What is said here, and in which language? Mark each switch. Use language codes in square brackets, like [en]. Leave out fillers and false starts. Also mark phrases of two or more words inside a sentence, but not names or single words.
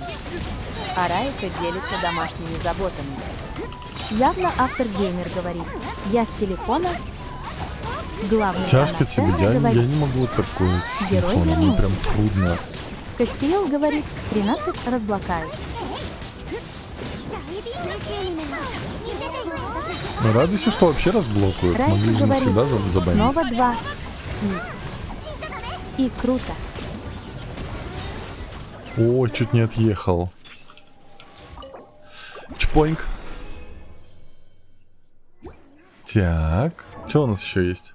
[ru] А Райка делится домашними заботами. Явно автор геймер говорит, я с телефона. Главный Тяжко фанат тебе, Тенра я говорит, не могу вот такое вот с Герой телефона, мне вернулся. прям трудно. Кастиел говорит, 13 разблокают. [ja] 水中にめよ見ててよ私 [ru] Ну, радуйся, что вообще разблокают. Райка Могли же говорит, всегда забанить. снова 2. И круто. О, чуть не отъехал. Чпоинг. Так, что у нас еще есть?